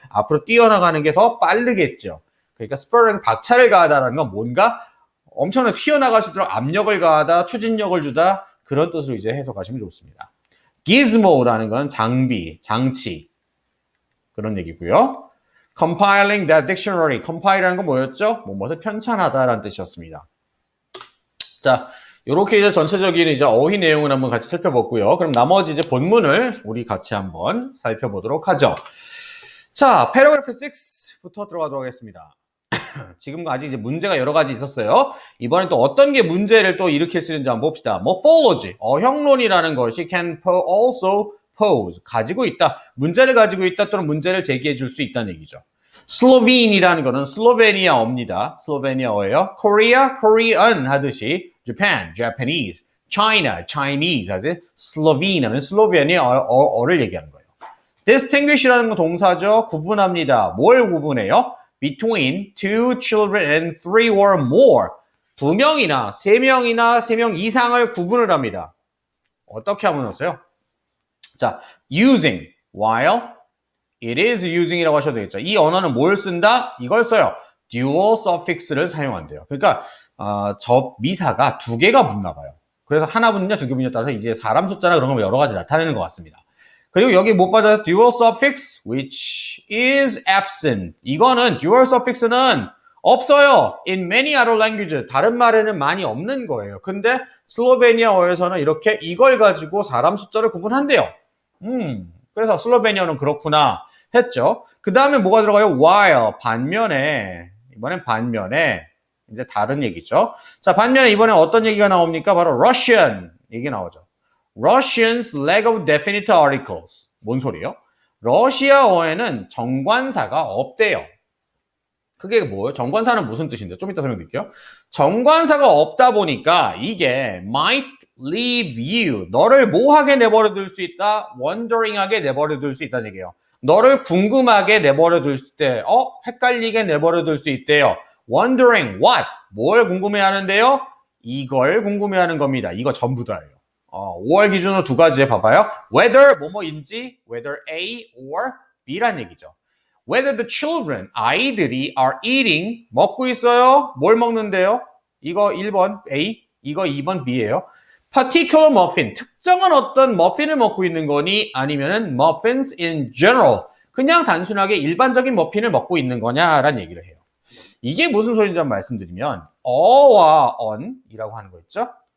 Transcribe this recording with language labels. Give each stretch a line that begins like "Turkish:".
Korean: 앞으로 뛰어나가는 게 더 빠르겠죠. 그러니까 spurring 박차를 가하다라는 건 뭔가 엄청나게 튀어나갈 수 있도록 압력을 가하다, 추진력을 주다, 그런 뜻으로 이제 해석하시면 좋습니다. gizmo라는 건 장비, 장치, 그런 얘기고요.
English: compiling that dictionary, compile이라는
Korean: 건 뭐였죠? 뭐뭐를 편찬하다라는 뜻이었습니다. 자, 요렇게 이제 전체적인 이제 어휘 내용을 한번 같이 살펴봤고요. 그럼 나머지 이제 본문을 우리 같이 한번 살펴보도록 하죠. 자, paragraph 6부터 들어가도록 하겠습니다. 지금 아직 이제 문제가 여러 가지 있었어요. 이번엔 또 어떤 게 문제를 또 일으킬 수 있는지 한번 봅시다. morphology, 어형론이라는 것이
English: can also pose,
Korean: 가지고 있다. 문제를 가지고 있다 또는 문제를 제기해 줄 수 있다는 얘기죠. 슬로베인이라는 거는 슬로베니아어입니다. 슬로베니아어예요. Korea, Korean 하듯이 Japan, Japanese, China, Chinese 하듯이 슬로빈 하면 슬로베니아어를 얘기하는 거예요. distinguish라는 건 동사죠. 구분합니다. 뭘 구분해요?
English: between two children and three or more.
Korean: 2명이나 3명이나 3명 이상을 구분을 합니다. 어떻게 하면 어때요?
English: 자, using, while it is using이라고
Korean: 하셔도 되겠죠. 이 언어는 뭘 쓴다? 이걸 써요. dual suffix를 사용한대요. 그러니까 접미사가 2개가 붙나 봐요. 그래서 하나 붙냐 2개 붙냐에 따라서 이제 사람 숫자나 그런 걸 여러 가지 나타내는 것 같습니다. 그리고 여기 못 받아서
English: dual suffix which is absent.
Korean: 이거는 dual suffix는 없어요.
English: In many other languages.
Korean: 다른 말에는 많이 없는 거예요. 근데 슬로베니아어에서는 이렇게 이걸 가지고 사람 숫자를 구분한대요. 그래서 슬로베니아는 그렇구나 했죠. 그 다음에 뭐가 들어가요? while, 반면에, 이번엔 반면에, 이제 다른 얘기죠. 자, 반면에 이번에 어떤 얘기가 나옵니까? 바로 Russian 얘기 나오죠.
English: Russians lack of definite articles.
Korean: 뭔 소리예요? 러시아어에는 정관사가 없대요. 그게 뭐예요? 정관사는 무슨 뜻인데? 좀 이따 설명드릴게요. 정관사가 없다 보니까 이게
English: might leave you,
Korean: 너를 뭐하게 내버려둘 수 있다? wondering하게 내버려둘 수 있다는 얘기예요. 너를 궁금하게 내버려둘 때, 헷갈리게 내버려둘 수 있대요. wondering what? 뭘 궁금해하는데요? 이걸 궁금해하는 겁니다. 이거 전부 다예요. 5월 기준으로 2가지 봐봐요. whether 뭐뭐인지, whether A or B란 얘기죠.
English: Whether the children,
Korean: 아이들이
English: are eating,
Korean: 먹고 있어요. 뭘 먹는데요? 이거 1번 A, 이거 2번 B예요.
English: particular muffin,
Korean: 특정한 어떤 머핀을 먹고 있는 거니? 아니면은
English: muffins in general,
Korean: 그냥 단순하게 일반적인 머핀을 먹고 있는 거냐라는 얘기를 해요. 이게 무슨 소리인지 한번 말씀드리면 어와 on이라고 하는 거 있죠?